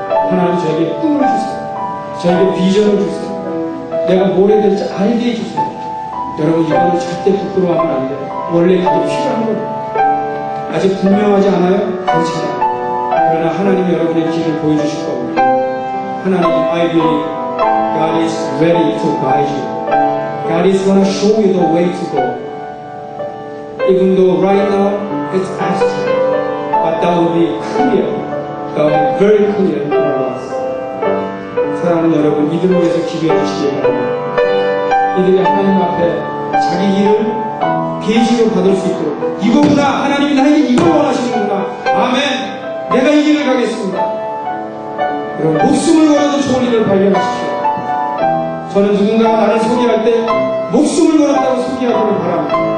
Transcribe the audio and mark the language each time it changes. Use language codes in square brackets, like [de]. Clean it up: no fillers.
[ko] 하나님 저에게 꿈을 주세요. 저에게 비전을 주세요. 내가 뭘 해야 될지 알게 해주세요. 여러분 이거는 절대 부끄러워하면 안 돼요. 원래 그게 필요한 거예요. 아직 분명하지 않아요? 괜찮아요. 그러나 하나님이 여러분의 길을 보여주실 겁니다. 하나님, [en] I believe God is ready to guide you. God is going to show you the way to go. Even though right now it's abstract, but that will be clear. That will be very clear in our lives. [ko] 사랑하는 여러분, 이들을 위해서 기도해 주시기 바랍니다. 이들이 하나님 앞에 자기 일을 계시로 받을 수 있도록 이거구나, 하나님이 나에게 이걸 원하시는구나, 아멘, 내가 이 길을 가겠습니다. 여러분 목숨을 걸어도 좋은 일을 발견하십시오. 저는 누군가가 나를 소개할 때 목숨을 걸었다고 소개하기를 바랍니다.